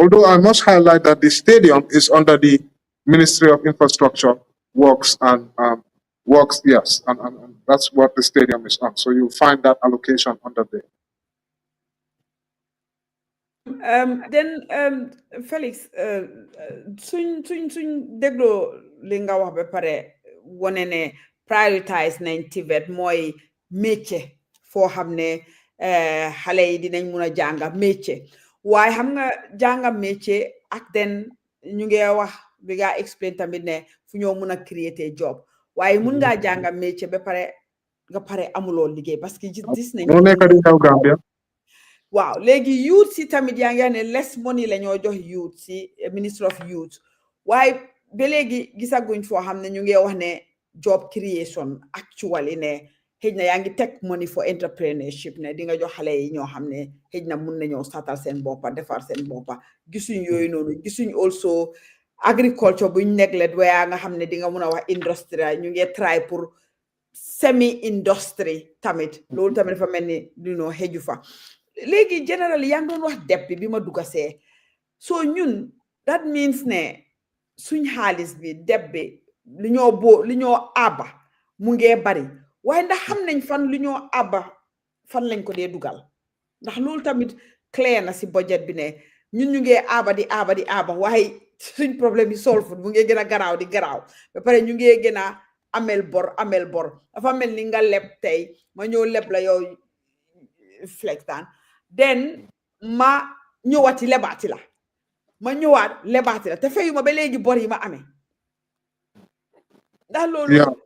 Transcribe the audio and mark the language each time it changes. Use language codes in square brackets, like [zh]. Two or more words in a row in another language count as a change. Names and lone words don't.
[en] Although I must highlight that the stadium is under the Ministry of Infrastructure, Works, and yes, and that's what the stadium is on. So you'll find that allocation under there. Then Felix, [wo] suñ déglo li nga wax ba pare wone ne prioritize nañ TVET mooy métier foo xam ne xale yi dinañ mun a jànga métier waaye xam nga jànga métier ak den ñu ngi wax bi nga explain tamit ne fu ñoo mun a [en] create job [wo] waaye mun ngaa jànga métier ba pare nga pare amuloo liggéey [fr] parce que [wo] gis nañ moo nekk di xew Gambia. waaw léegi youth si tamit yaa ngi ne less money la ñoo jox youth si Ministry of Youth waaye ba léegi gisaguñ foo xam ne ñu ngi wax ne [en] job creation actually [wo] ne xëj na yaa ngi teg [en] money for entrepreneurship [wo] ne di nga jox xale yi ñoo xam ne xëj na mun nañoo startal seen boppa defar seen boppa gisuñ yooyu noonu gisuñ also agriculture buñ neglect waaye nga xam ne di nga mun a wax industrie ñu ngi try pour [en] semi industry [wo] tamit loolu tamit dafa mel ni dunoo xëju fa léegi général yaa ngi doon wax deb bi ma dugga [en] see so [wo] ñun [en] that means [wo] ne suñ xaalis bi deb bi li ñoo abba mu ngee bari waaye ndax xam nañ fan li ñoo abba fan lañ ko dee dugal ndax loolu tamit clair na si budget bi ne ñun ñu ngee abba waaye suñ problème yi solve mu ngee gën a garaaw di garaaw ba pare ñu ngee gën a amel bor dafa mel ni nga leb tey ma ñëw leb la yow flextaan den ma ñëwaati lebaati la te fayuma ba léegi bor yi ma amee ndax loolu